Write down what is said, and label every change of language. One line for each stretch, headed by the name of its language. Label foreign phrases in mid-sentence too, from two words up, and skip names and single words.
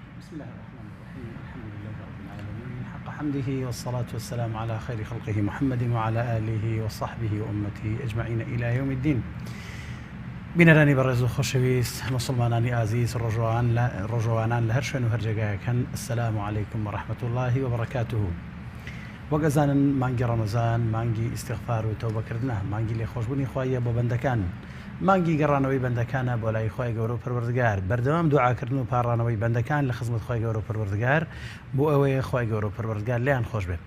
Arabic: بسم الله الرحمن الرحيم. الحمد لله رب العالمين حق حمده، والصلاة والسلام على خير خلقه محمد وعلى آله وصحبه وأمته أجمعين إلى يوم الدين.
Central Kurdish: بینەرانی بەڕێز و خۆشەویست مسلمانانی ئازیز ڕۆژەوانان لە هەر شوێن و هەرجێگایەکەن،
Arabic: السلام علیکم ورحمة الله وبركاته.
Central Kurdish: وەگەزانن مانگی ڕەمەزان مانگی ئیستیغفار و تەوبەکردنە، مانگی لێخۆشبوونی خوایە بۆ بەندەکان، مانگی گەڕانەوەی بەندەکانە بۆ لای خوای گەورە و پەروەردگار، بەردەوام دوعاکردن و پاڕانەوەی بەندەکان لە خزمەت خوای گەورە و پەروەردگار بۆ ئەوەیە خوای گەورە و پەروەردگار لیان خۆش بێت.